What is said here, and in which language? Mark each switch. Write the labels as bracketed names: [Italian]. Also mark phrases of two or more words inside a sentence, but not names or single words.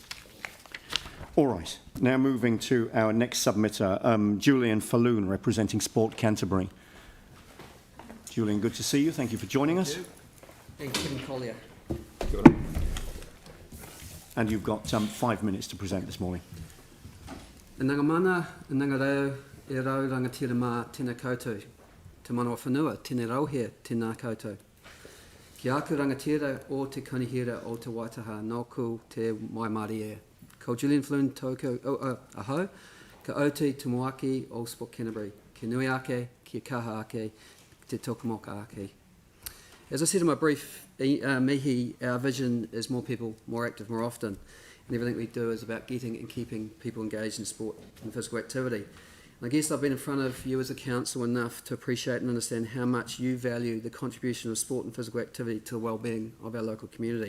[English] All right. Now moving to our next submitter, Julian Falloon, representing Sport Canterbury. Julian, good to see you. Thank you for joining us. And Kevin Collier. And you've got 5 minutes to present this morning. [Māori] E nanga mana, e nanga reo, e rau rangatira mā tēnā koutou. Te manawa whanua, tēnei rauhea, tēnā koutou. Ki aku rangatira o te kanihira o te Waitaha, nōku te mai Māori e. Ko Julian Falloon tōku ahau, ka oti te moaki o Sport Canterbury. Ki nui ake, ki kaha ake, te tokamoka ake. [English] As I said in my brief, mihi, our vision is more people, more active, more often. And everything we do is about getting and keeping people engaged in sport and physical activity. And I guess I've been in front of you as a council enough to appreciate and understand how much you value the contribution of sport and physical activity to the well-being of our local community.